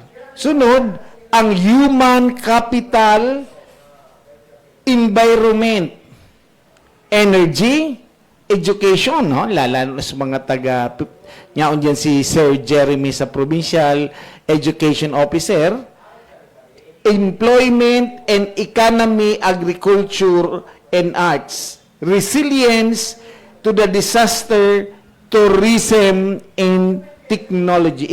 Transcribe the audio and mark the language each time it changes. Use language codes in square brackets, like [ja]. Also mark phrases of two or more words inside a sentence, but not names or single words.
[tl] Sunod, ang [en] human capital, environment, energy, education, [tl] lalo na sa mga taga Yaon dyan si Sir Jeremy sa [en] Provincial Education Officer. Employment and Economy, Agriculture and Arts. Resilience to the Disaster, Tourism and Technology.